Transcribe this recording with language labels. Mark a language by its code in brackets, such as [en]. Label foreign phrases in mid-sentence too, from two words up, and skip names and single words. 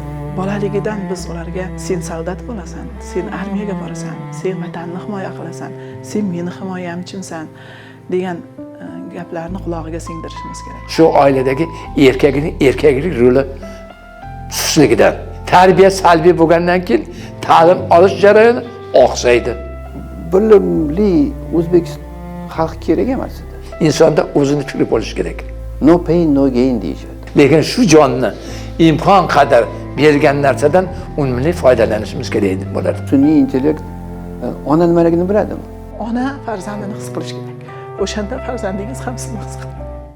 [uz] Bolaligidan biz ularga sen soldat bo'lasan, sen armiyaga borasan, sen vatanni himoya qilasan, sen meni himoyamchimsan degan gaplarni qulog'iga singdirishimiz kerak. Shu oiladagi erkaklik roli susligidan, tarbiya salbiy bo'lgandan keyin ta'lim olish jarayoni oqsaydi. Bilimli O'zbekiston xalq kerak emas edi. Insonda o'zini fikri bo'lishi kerak. [en] No pain no gain [uz] deyishadi. Lekin shu jonni imkon qadar bergan narsadan unumli foydalanishimiz kerak edi bo'ladi. Sun'iy intellekt ona nimaligini biladimi? Ona farzandini his qilish kerak. O'shanda farzandingiz ham sizni his qiladi.